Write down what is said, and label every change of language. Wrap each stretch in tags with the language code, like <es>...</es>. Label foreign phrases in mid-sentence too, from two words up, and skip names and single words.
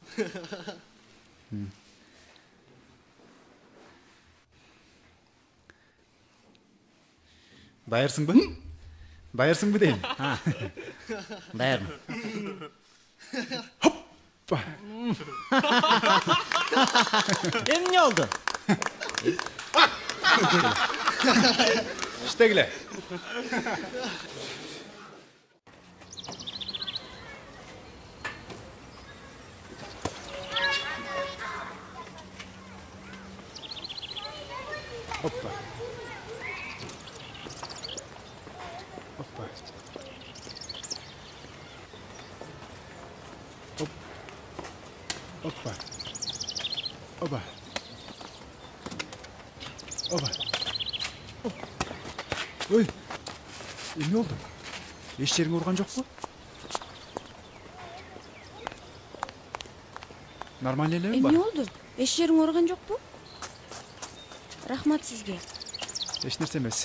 <ky>Даярсыңбы? Даярсыңбы дейм. Даярмын. Эмне болду? Иштегиле. Hoppa. Hoppa. Hop. Hoppa. Hoppa. Hoppa. Hop. Ой. Эмне болду? Эч жериң ооруган жокпу? Нормально элеби Эмне бар? болду? Эч жериң ооруган жокпу? Рахмат сизге. Эч нерсе эмес.</ky>